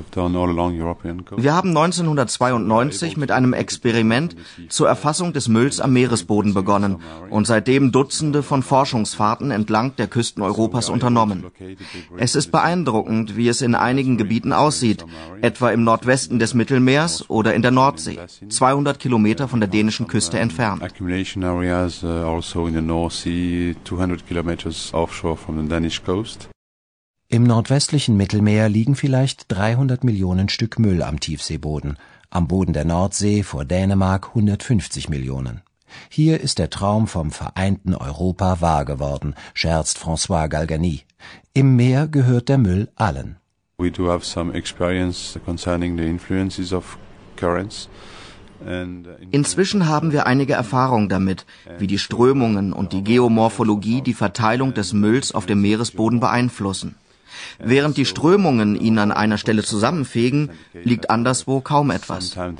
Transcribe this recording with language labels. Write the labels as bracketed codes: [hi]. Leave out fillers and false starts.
[de] Wir haben 1992 mit einem Experiment zur Erfassung des Mülls am Meeresboden begonnen und seitdem Dutzende von Forschungsfahrten entlang der Küsten Europas unternommen. Es ist beeindruckend, wie es in einigen Gebieten aussieht, etwa im Nordwesten des Mittelmeers oder in der Nordsee, 200 Kilometer von der dänischen Küste entfernt. [en] Accumulation areas also in the North Sea, 200 kilometers offshore from the Danish coast. [de] Im nordwestlichen Mittelmeer liegen vielleicht 300 Millionen Stück Müll am Tiefseeboden, am Boden der Nordsee vor Dänemark 150 Millionen. Hier ist der Traum vom vereinten Europa wahr geworden, scherzt François Galgani. Im Meer gehört der Müll allen. [en] We do have some experience concerning the influences of currents. [de] Inzwischen haben wir einige Erfahrungen damit, wie die Strömungen und die Geomorphologie die Verteilung des Mülls auf dem Meeresboden beeinflussen. Während die Strömungen ihn an einer Stelle zusammenfegen, liegt anderswo kaum etwas.